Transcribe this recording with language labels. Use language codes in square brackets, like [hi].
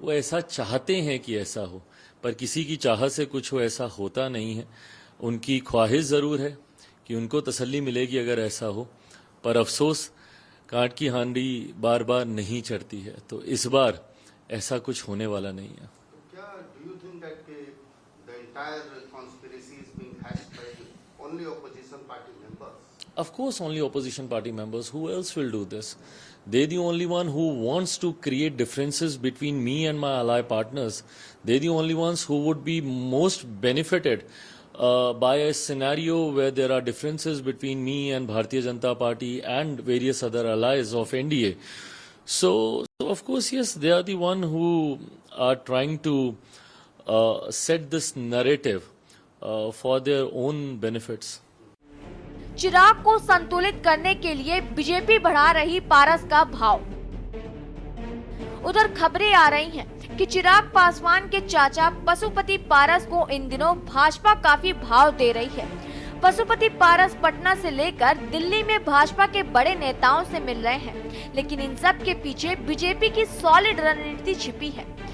[hi] वो ऐसा चाहते हैं कि ऐसा हो, पर किसी की चाहत से कुछ हो ऐसा होता नहीं है। उनकी ख्वाहिश ज़रूर है कि उनको तसल्ली मिलेगी अगर ऐसा हो, पर अफसोस कांट की हांडी बार बार नहीं चढ़ती है, तो इस बार ऐसा कुछ होने वाला नहीं है। क्या [en] do you think that the entire conspiracy is being hatched by only opposition party members? Of course, only opposition party members. Who else will do this? They're the only one who wants to create differences between me and my ally partners. They're the only ones who would be most benefited by a scenario where there are differences between me and Bharatiya Janata Party and various other allies of NDA. So of course, yes, they are the one who are trying to set this narrative for their own benefits. [hi] चिराग को संतुलित करने के लिए BJP बढ़ा रही पारस का भाव। उधर खबरें आ रही हैं कि चिराग पासवान के चाचा पशुपति पारस को इन दिनों भाजपा काफी भाव दे रही है। पशुपति पारस पटना से लेकर दिल्ली में भाजपा के बड़े नेताओं से मिल रहे हैं, लेकिन इन सब के पीछे बीजेपी की सॉलिड रणनीति छिपी है।